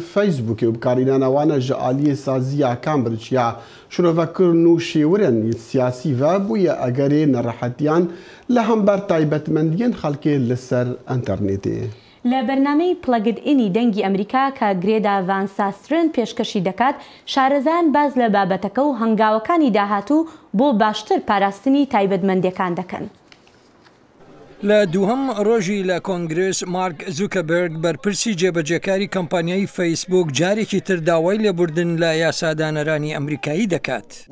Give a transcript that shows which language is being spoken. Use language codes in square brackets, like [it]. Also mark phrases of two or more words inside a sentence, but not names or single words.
[ku] Facebookê û bikarînana wan ji aliyê saziya Cambridge ya şirovekirin û şêwirên siyasî ve bûye egerê nerehetiyan li hember taybetmendiyên xelkê li ser internetê. [ckb] لە بەرنامەی پڵەگد ئینی دەنگی ئەمریکا کە گرێدا ڤانساسترن پێشکەشی دەکات شارەزایان باز لە بابەتەکە و هەنگاوەکانی داهاتوو بۆ باشتر پاراستنی تایبەتمەندیەکان دەکەن. لە دووهەم ڕۆژی لە کۆنگرس مارک زوکەبرگ بەرپرسی جێبەجێکاری کەمپانیای فەیسبوک جارێکی تر داوای لێبوردن لە یاسادانەرانی ئەمریکایی دەکات.